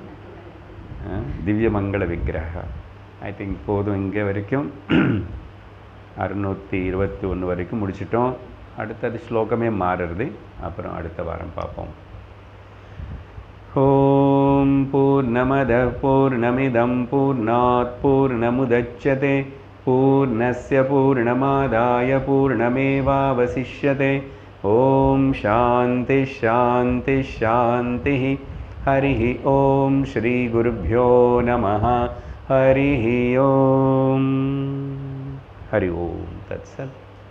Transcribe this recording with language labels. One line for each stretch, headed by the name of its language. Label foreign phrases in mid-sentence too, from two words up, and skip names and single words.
Sanskrit: दिव्य मङ्गल विग्रह.
English: I think
Tamil: போதும், இங்கே வரைக்கும் 621 வரைக்கும் முடிச்சிட்டோம். அடுத்தது ஸ்லோகமே மாறுறது, அப்புறம் அடுத்த வாரம் பார்ப்போம்.
Sanskrit: ॐ पूर्णमदः पूर्णमिदं पूर्णात् पूर्णमुदच्यते पूर्णस्य पूर्णमादाय पूर्णमेवावशिष्यते. ॐ शान्ति शान्ति शान्ति. हरि ॐ श्री गुरुभ्यो नमः. हरि ॐ। हरि ॐ तत्सत्.